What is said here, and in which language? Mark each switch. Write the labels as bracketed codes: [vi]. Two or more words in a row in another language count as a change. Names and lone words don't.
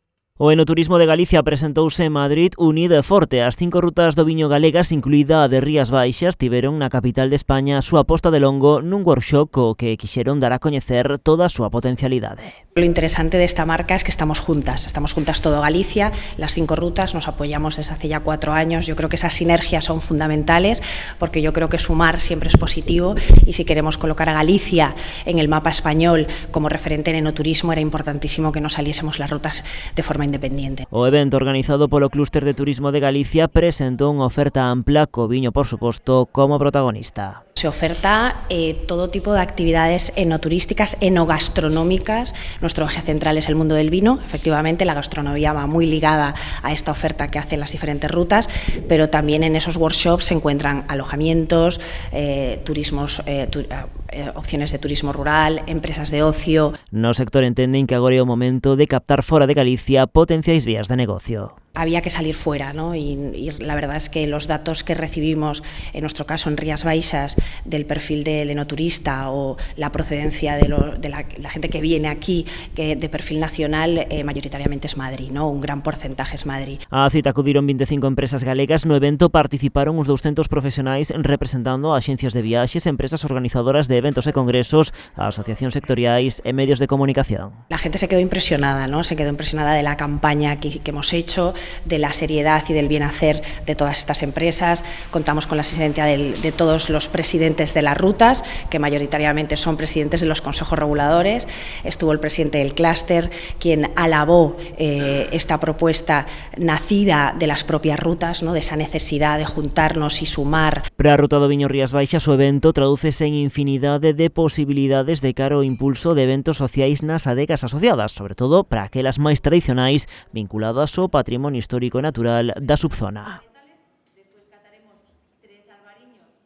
[gl] O Enoturismo de Galicia presentouse en Madrid unido e forte. As 5 rutas do viño galegas, incluída a de Rías Baixas, tiveron na capital de España a súa posta de longo nun workshop co que quixeron dar a coñecer toda a súa potencialidade. [es] Lo interesante de esta marca es que estamos juntas todo Galicia, las 5 rutas, nos apoyamos desde hace ya 4 años. Yo creo que esas sinergias son fundamentales porque yo creo que sumar siempre es positivo y si queremos colocar a Galicia en el mapa español como referente en enoturismo era importantísimo que no saliésemos las rutas de forma independiente. [gl] O evento organizado polo Clúster de Turismo de Galicia presentou unha oferta ampla co viño, por suposto, como protagonista. [es] Se oferta todo tipo de actividades enoturísticas, enogastronómicas. Nuestro eje central es el mundo del vino. Efectivamente, la gastronomía va muy ligada a esta oferta que hacen las diferentes rutas, pero también en esos workshops se encuentran alojamientos, opciones de turismo rural, empresas de ocio. [gl] No sector entenden que agora é o momento de captar fora de Galicia potenciais vías de negocio. [es] Había que salir fuera, ¿no? Y la verdad es que los datos que recibimos, en nuestro caso en Rías Baixas, del perfil del enoturista o la procedencia de la gente que viene aquí, que de perfil nacional, mayoritariamente es Madrid, ¿no? Un gran porcentaje es Madrid. [gl] A cita acudiron 25 empresas galegas. No evento participaron uns 200 profesionais representando a axencias de viaxes, empresas organizadoras de eventos e congresos, asociacións sectoriais e medios de comunicación. [es] La gente se quedó impresionada, ¿no? Se quedó impresionada de la campaña que hemos hecho, de la seriedad y del bien hacer de todas estas empresas. Contamos con la asistencia de todos los presidentes de las rutas, que mayoritariamente son presidentes de los consejos reguladores. Estuvo el presidente del clúster, quien alabó esta propuesta nacida de las propias rutas, ¿no? De esa necesidad de juntarnos y sumar. [gl] Para a ruta do viño Rías Baixas, o evento tradúcese en infinidade de posibilidades de cara ao impulso de eventos sociais nas adegas asociadas, sobre todo para aquelas máis tradicionais vinculadas ao patrimonio histórico e natural da subzona.